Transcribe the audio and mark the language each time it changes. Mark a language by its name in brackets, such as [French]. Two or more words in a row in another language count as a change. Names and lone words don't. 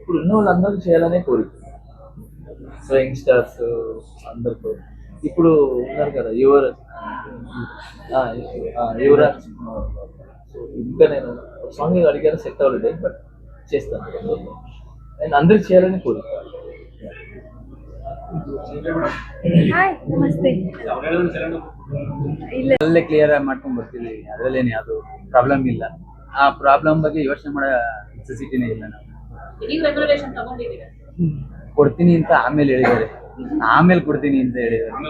[Telugu] ఇప్పుడు ఉన్న వాళ్ళందరికీ చేయాలనే కోరిక. [English] so youngsters [Telugu] అందరితో ఇప్పుడు ఉన్నారు కదా యువరాజ్ సో ఇంకా నేను సాంగ్ అడిగాను సెట్ అవ్వలేదు బట్ చేస్తాను అండ్ అందరికి చేయాలని కోరిక. [Kannada] ಹಾಯ್ ನಮಸ್ತೆ ಇಲ್ಲ ಅಲ್ಲೇ ಕ್ಲಿಯರ್ ಆಗಿ ಮಾಡ್ಕೊಂಡ್ ಬರ್ತೀವಿ, ಅದರಲ್ಲೇನು ಯಾವುದು ಪ್ರಾಬ್ಲಮ್ ಇಲ್ಲ. ಆ ಪ್ರಾಬ್ಲಮ್ ಬಗ್ಗೆ ಯೋಚನೆ ಮಾಡೋ ನೆಸೆಸಿಟಿನೇ ಇಲ್ಲ. ನಾವು ನೀವು ರೆಗ್ಯುಲೇಷನ್ ತಗೊಂಡಿದ್ದೀರಾ? ಕೊಡ್ತೀನಿ ಅಂತ ಆಮೇಲೆ ಹೇಳಿದ್ದಾರೆ, ಆಮೇಲೆ ಕೊಡ್ತೀನಿ ಅಂತ ಹೇಳಿದ್ದಾರೆ.